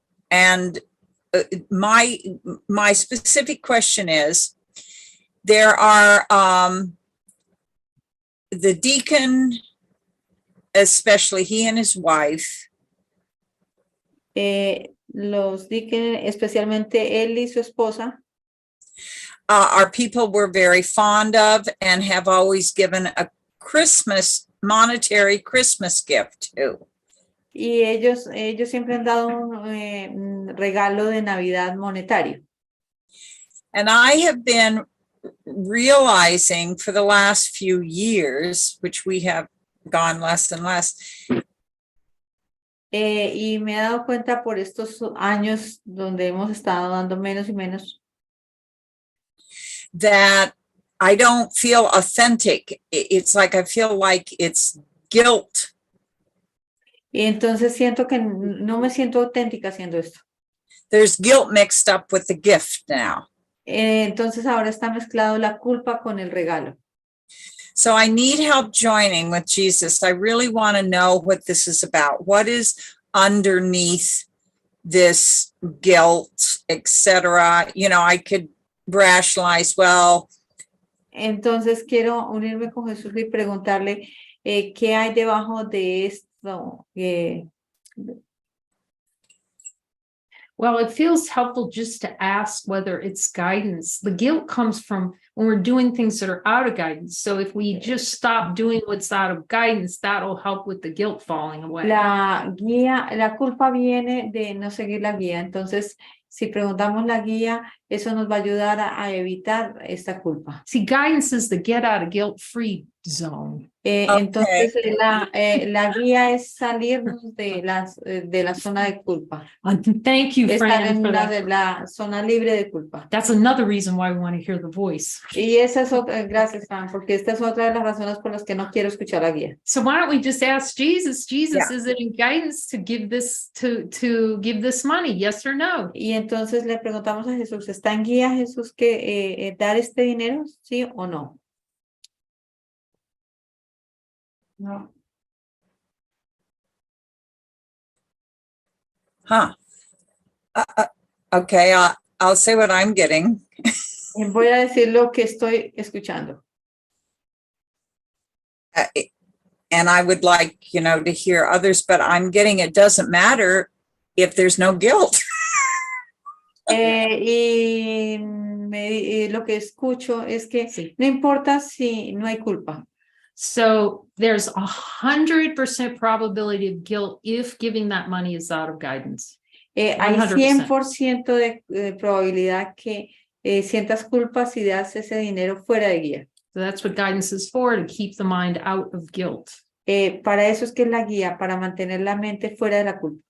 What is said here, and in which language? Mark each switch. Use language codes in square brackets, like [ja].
[en] And my specific question is, there are the deacon, especially he and his wife. [es] Los deacons, especialmente él y su esposa. [en] Are people we're very fond of and have always given a monetary Christmas gift to. [es] Y ellos siempre han dado un regalo de Navidad monetario. [en] And I have been realizing for the last few years, which we have gone less and less. [es] Y me he dado cuenta por estos años donde hemos estado dando menos y menos. [en] That I don't feel authentic. It's like I feel like it's guilt. [es] Y entonces siento que no me siento auténtica haciendo esto. [en] There's guilt mixed up with the gift now. [es] Entonces ahora está mezclado la culpa con el regalo. [en] So I need help joining with Jesus. I really want to know what this is about. What is underneath this guilt, etc.? I could rationalize, well. [es] Entonces quiero unirme con Jesús y preguntarle qué hay debajo de esto. [en] Well, it feels helpful just to ask whether it's guidance. The guilt comes from when we're doing things that are out of guidance. So if we just stop doing what's out of guidance, that'll help with the guilt falling away. [es] La culpa viene de no seguir la guía. Entonces, si preguntamos la guía, eso nos va a ayudar a evitar esta culpa. [en] See, guidance is the get out of guilt free zone. [es] Entonces, la guía es salirnos de la zona de culpa. [en] Thank you, [es] Estar [en] Fran, [es] en [en] for that. [es] de la zona libre de culpa. [en] That's another reason why we want to hear the voice. [es] Y esa es otra, gracias, Fran, porque esta es otra de las razones por las que no quiero escuchar la guía. [en] So why don't we just ask Jesus, Yeah. is it in guidance to give this to give this money? Yes or no? [es] Y entonces le preguntamos a Jesús, ¿está en guía Jesús que dar este dinero, sí o no? [en] No. Huh. Okay, I'll say what I'm getting. [es] Voy a decir lo que estoy escuchando. [en] And I would like, to hear others, but I'm getting it doesn't matter if there's no guilt. [es] Y lo que escucho es que Sí. no importa si no hay culpa. [en] So there's 100% probability of guilt if giving that money is out of guidance. [es] Hay 100%. 100% de probabilidad que sientas culpa si das ese dinero fuera de guía. [en] So that's what guidance is for, to keep the mind out of guilt. [es] Para eso es que es la guía, para mantener la mente fuera de la culpa.